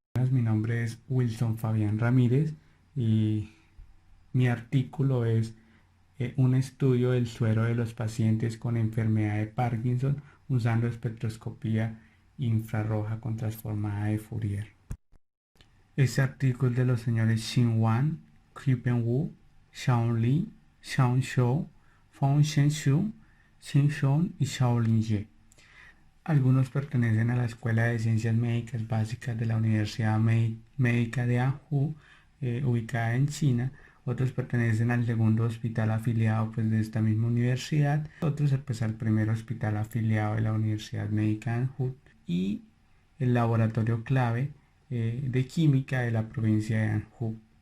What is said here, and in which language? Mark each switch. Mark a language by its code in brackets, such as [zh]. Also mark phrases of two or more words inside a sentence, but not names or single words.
[es] días, mi nombre es Wilson Fabián Ramírez y mi artículo es un estudio del suero de los pacientes con enfermedad de Parkinson usando espectroscopía infrarroja con transformada de Fourier. Este artículo es de los señores Xin Wan, Qipen Wu, Shaon Li, Shaon Shou, Feng Shenshu, Xin Shon y Shaolin Ye. Algunos pertenecen a la Escuela de Ciencias Médicas Básicas de la Universidad Médica de Anhui, ubicada en China. Otros pertenecen al segundo hospital afiliado pues, de esta misma universidad. Otros pues, al primer hospital afiliado de la Universidad Médica de Anhui y el laboratorio clave de química de la provincia de Anhui.